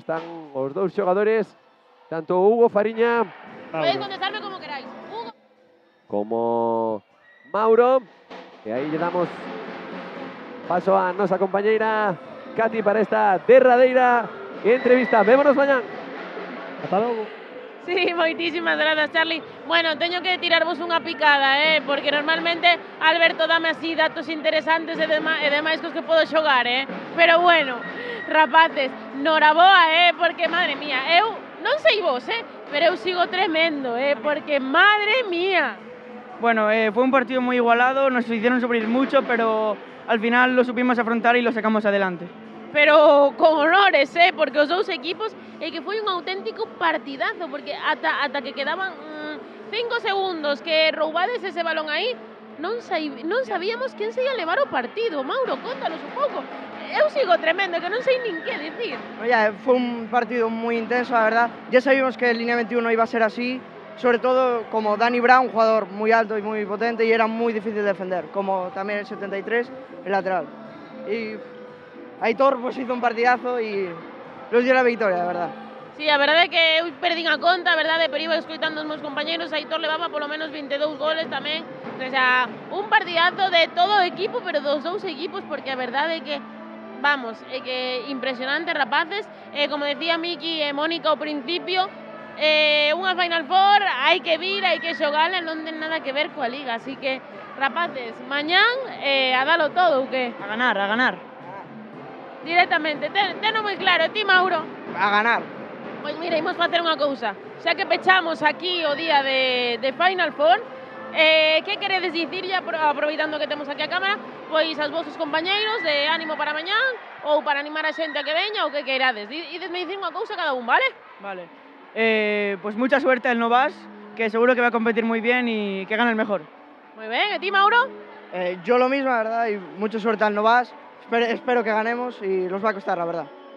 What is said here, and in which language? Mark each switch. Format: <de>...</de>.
<gl>Están os dous xogadores, tanto Hugo Fariña</gl> <es>Podéis contestarme como queráis. Hugo. Como Mauro.</es> <gl>E aí lle damos paso a nosa compañeira Katy para esta derradeira entrevista. Vémonos mañán. Ata logo. Sí, moitísimas grazas, Charlie. Bueno, teño que tirarvos unha picada, porque normalmente Alberto dame así datos interesantes e demais cos que podo xogar, Pero bueno, rapaces, noraboa, porque madre mía, eu non sei vos, pero eu sigo tremendo, porque madre mía.</gl> <es>Bueno, fue un partido muy igualado, nos hicieron sufrir mucho, pero al final lo supimos afrontar y lo sacamos adelante.</es> <gl>Pero con honores, porque os dous equipos que foi un auténtico partidazo, porque ata que quedaban 5 segundos que roubades ese balón aí, non sabíamos quen se ia levar o partido. Mauro, contanos un pouco. Eu sigo tremendo, que non sei nin que dicir.</gl> <es>Oye, fue un partido muy intenso, la verdad. Ya sabíamos que el línea 21 iba a ser así, sobre todo como Dani Brown, un jugador muy alto y muy potente, y era muy difícil de defender, como también el 73, el lateral. Y Aitor pues hizo un partidazo y nos dio la victoria, de verdad.</es> <gl>Sí, a verdade é que eu perdín a conta, a verdade, pero iba escoitando os meus compañeros, Aitor levaba polo menos 22 goles tamén, o sea, un partidazo de todo o equipo, pero dos dous equipos, porque a verdade é que, vamos, é que impresionante, rapaces, como decía Miki e Mónica ao principio, unha Final Four, hai que vir, hai que xogala, non ten nada que ver coa Liga, así que, rapaces, mañán a dalo todo, ou que? A ganar, a ganar. Directamente, teno moi claro, ti Mauro? A ganar. Pois mira, imos facer unha cousa. Xa que pechamos aquí o día de Final Four, que queredes dicir, aproveitando que temos aquí a cámara, pois aos vosos compañeiros de ánimo para mañán, ou para animar a xente a que veña, ou que queirades. Idesme dicir unha cousa cada un, vale? Vale.</gl> <es>Pues mucha suerte al Novas, que seguro que va a competir muy bien y que gane el mejor. Muy bien, ¿y ti, Mauro? Yo lo mismo, la verdad, y mucha suerte al Novas. Espero que ganemos y nos va a costar, la verdad.</es>